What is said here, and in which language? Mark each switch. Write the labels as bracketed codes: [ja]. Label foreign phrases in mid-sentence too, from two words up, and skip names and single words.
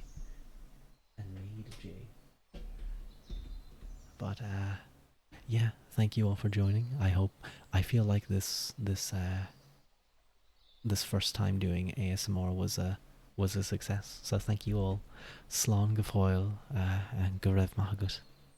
[en] And Reed J. But yeah, thank you all for joining. I feel like this first time doing ASMR was a success. So thank you all. [ga] Slán go fóill and go raibh maith agat.